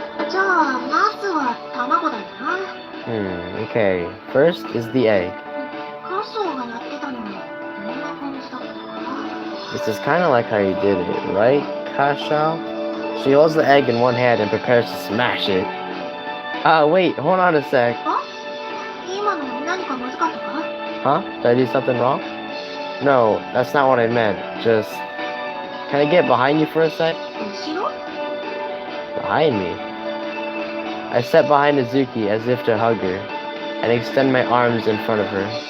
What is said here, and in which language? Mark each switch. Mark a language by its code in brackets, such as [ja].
[ja] じゃあ、まずは卵だよな。 [en] Okay. First is the egg. [ja] カソがやってたのもこんな感じだったかな。 [en] This is kind of like how you did it, right, Kashao? She holds the egg in one hand and prepares to smash it. Wait, hold on a sec. [ja] あ、今の何かまずかったか？ [en] Huh? Did I do something wrong? No, that's not what I meant. Just... Can I get behind you for a sec? [ja] 後ろ？ [en] Behind me? I step behind Izuki as if to hug her, and extend my arms in front of her.